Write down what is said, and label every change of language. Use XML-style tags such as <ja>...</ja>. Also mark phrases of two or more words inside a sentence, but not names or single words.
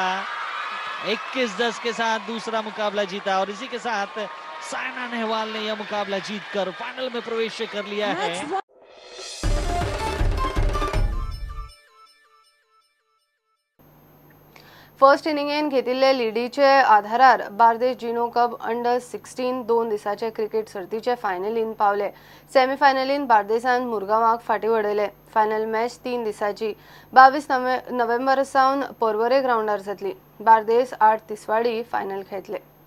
<hi>21-10 के साथ दूसरा मुकाबला जीता और इसी के साथ साइना नेहवाल ने यह मुकाबला जीतकर फाइनल में प्रवेश कर लिया है।</hi> <kok>फर्स्ट इनिंगेन घेतिल्ले लिडीचे आधारार बार्देश जिनो कप अंडर 16 2 दिसाचे क्रिकेट सर्तीचे फायनलीन पावले। सेमीफायनलीन बार्देसान मुरगांवाक फाटी वडयले।</kok> <en>final match</en> <kok>3 दिसाची 22 नोव्हेंबर सावन पर्वरे ग्राउंडार जातली। बार्देस 8 तिसवाडी फायनल खेळटले।</kok>